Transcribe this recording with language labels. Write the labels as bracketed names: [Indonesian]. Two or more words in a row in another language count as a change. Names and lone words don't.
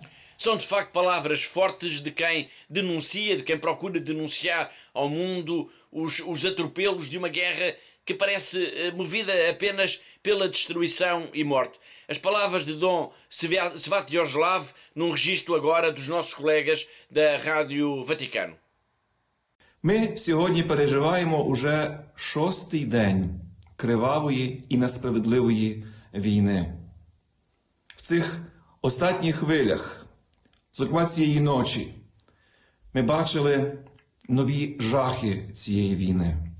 [Portuguese] São de facto palavras fortes de quem denuncia, de quem procura denunciar ao mundo os atropelos de uma guerra que parece movida apenas pela destruição e morte. As palavras de Dom Sviatoslav num registro agora dos nossos colegas da Rádio Vaticano. [Ukrainian] Ми сьогодні переживаємо уже 6-й день кривавої і несправедливої війни. В цих останніх хвилях, зокрема цієї ночі, ми бачили нові жахи цієї війни.